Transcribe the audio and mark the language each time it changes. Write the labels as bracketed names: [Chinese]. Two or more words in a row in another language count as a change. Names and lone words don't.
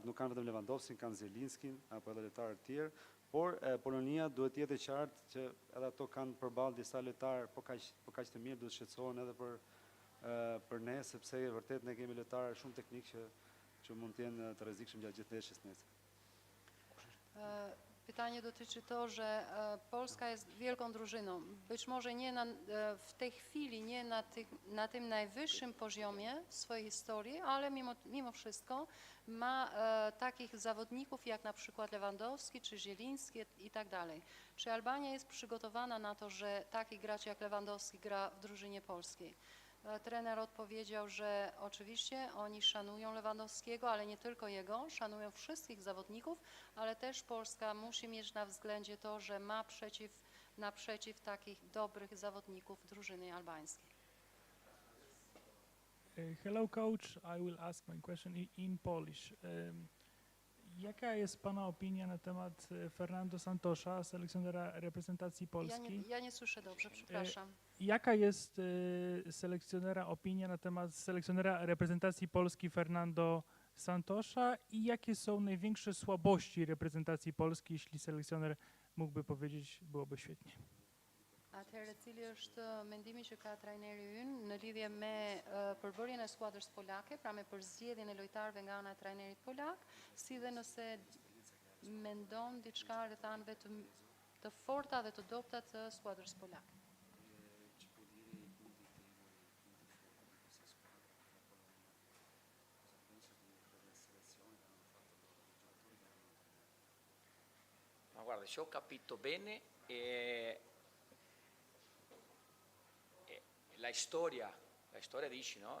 [Albanian] Nuk kanë vetëm Lewandowskin, kanë Zelinskin apo edhe lojtarë të tjerë, por Polonia duhet të jetë e qartë që edhe ato kanë përballë disa lojtarë po kaq të mirë, duhet shqetësohen edhe për ne, sepse vërtet ne kemi lojtarë shumë teknik që mund të jenë të rrezikshëm gjatë gjithë ndeshjes nesër. [Polish] Pytanie dotyczy to, że Polska jest wielką drużyną. Być może nie w tej chwili nie na tym najwyższym poziomie swojej historii, ale mimo wszystko ma takich zawodników jak na przykład Lewandowski czy Zieliński i tak dalej. Czy Albania jest przygotowana na to, że taki gracz jak Lewandowski gra w drużynie polskiej? Trener odpowiedział, że oczywiście oni szanują Lewandowskiego, ale nie tylko jego, szanują wszystkich zawodników, ale też Polska musi mieć na względzie to, że ma naprzeciw takich dobrych zawodników drużyny albańskiej. [English] Hello coach, I will ask my question in Polish. [Polish] Jaka jest Pana opinia na temat Fernando Santosza, selekcjonera reprezentacji Polski? Ja nie słyszę dobrze, przepraszam. Jaka jest opinia na temat selekcjonera reprezentacji Polski Fernando Santosza i jakie są największe słabości reprezentacji Polski? Jeśli selekcjoner mógłby powiedzieć, byłoby świetnie. [Albanian] Atëherë, cili është mendimi që ka trajneri ynë në lidhje me përbërjen e skuadrës polake, pra me përzgjedhjen e lojtarëve nga ana e trajnerit polak, si dhe nëse mendon diçka rreth anëve të forta dhe të dobta të skuadrës polake. [Italian] Ma guarda, se ho capito bene, la storia dici, no?